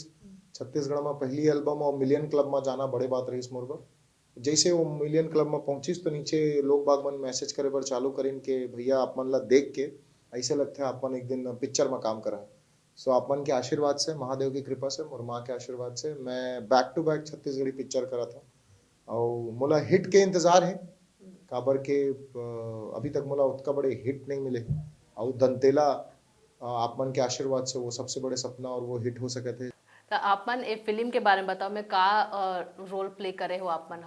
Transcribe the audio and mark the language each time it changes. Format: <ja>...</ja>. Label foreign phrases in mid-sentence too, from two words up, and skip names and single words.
<hne>छत्तीसगढ़ में पहली एल्बम और</hne> <en>million club</en> <hne>में जाना बड़े बात रहीस मोर बर। जैसे वो</hne> <en>million club</en> <hne>में पहुंचिस तो नीचे लोग बाग मन मैसेज करे बर चालू करिन के भैया आपमन ला देख के ऐसे लगता है आपमन एक दिन पिक्चर में काम करा। सो आपमन के आशीर्वाद से, महादेव की कृपा से, मोर माँ के आशीर्वाद से मैं</hne> <en>back to back</en> <hne>छत्तीसगढ़ी पिक्चर करा था और मोला हिट के इंतजार है। काबर के अभी तक मोला उतना बड़े हिट नहीं मिले और दंतेला आप मन के आशीर्वाद से वो सबसे बड़े सपना और वो हिट हो सके थे। तो आप मन ए फिल्म के बारे में बताओ, मैं का</hne> <en>role play</en> <hne>करे हो आप मन?</hne>